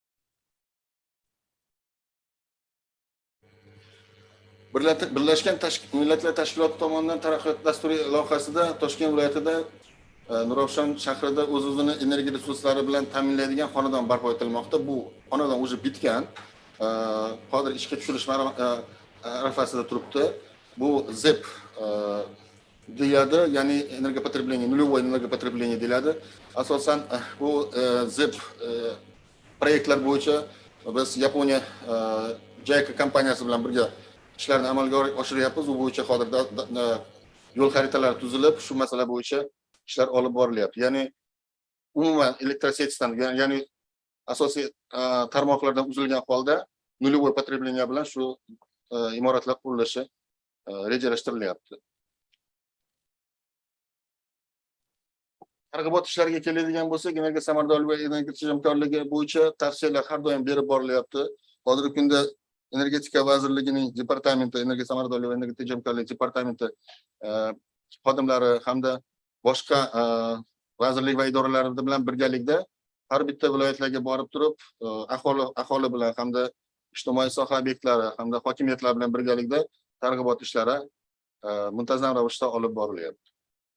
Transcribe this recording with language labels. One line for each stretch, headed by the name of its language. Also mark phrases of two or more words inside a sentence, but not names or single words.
Uzbek: Birlashgan Millatlar Tashkiloti tomonidan taraqqiyot dasturiy loyihasida Toshkent viloyatida Nurafshon shahrida o'z-o'zini energiya resurslari bilan ta'minlaydigan xonadon barpo etilmoqda. Bu xonadon уже bitgan. Hozir ishga tushirish arafasida turibdi. Bu ZEP deyiladi, ya'ni energiya
Russian: потребление, нулевое энергия потребление
Uzbek: deyiladi. Asosan bu ZEP proyektlar bo'yicha biz Yaponiya JICA kompaniyasi bilan birga ishlarni amalga oshiryapmiz. U bo'yicha hozirda yo'l xaritalari tuzilib, shu masala bo'yicha ishlar olib borilyapti. Ya'ni umuman elektrosetidan, ya'ni asosiy tarmoqlardan uzilgan holda
Russian: нулевое потребление
Uzbek: bilan shu imoratlar qurilishi rejalashtirilyapti. Targ'ibot ishlariga keladigan bo'lsak, energiya samaradorligi va energetika tejamkorligi bo'yicha tavsiyalar har doim berib borilyapti. Hozirgi kunda Energetika vazirligining departamenti, energiya samaradorligi va energetika tejamkorligi departamenti xodimlari hamda boshqa vazirlik va idoralar bilan birgalikda har bitta viloyatlarga borib turib, aholi bilan hamda ijtimoiy soha obyektlari hamda hokimiyatlar bilan birgalikda targ'ibot ishlari muntazam ravishda olib borilyapti.